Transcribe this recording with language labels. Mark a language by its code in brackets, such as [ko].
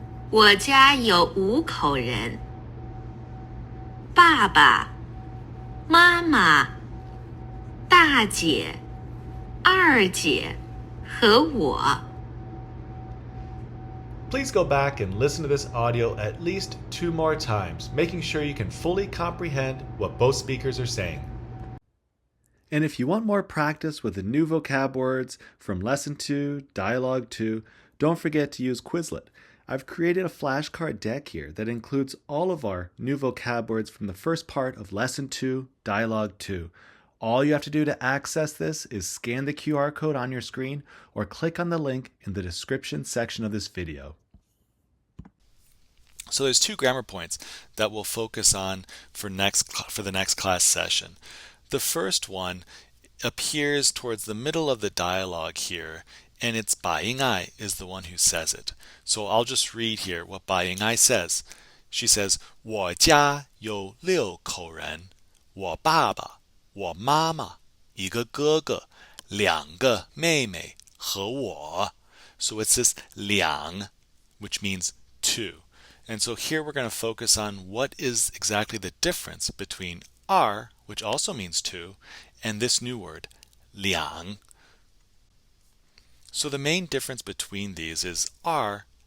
[zh] 我家有5口人，爸爸、妈妈、大姐、二姐和我。 [en] Please go back and listen to this audio at least 2 more times, making sure you can fully comprehend what both speakers are saying. And if you want more practice with the new vocab words from Lesson 2, Dialogue 2, don't forget to use Quizlet. I've created a flashcard deck here that includes all of our new vocab words from the first part of Lesson 2, Dialogue 2. All you have to do to access this is scan the QR code on your screen or click on the link in the description section of this video. So there's 2 grammar points that we'll focus on for the next class session. The first one appears towards the middle of the dialogue here, and it's 白英爱 is the one who says it. So I'll just read here what 白英爱 says. She says, [zh] 我家有6口人，我爸爸，我妈妈，一个哥哥，2个妹妹和我。 [en] So it's this 两 which means 2. And so here we're going to focus on what is exactly the difference between are, which also means 2, and this new word, 两. So the main difference between these is are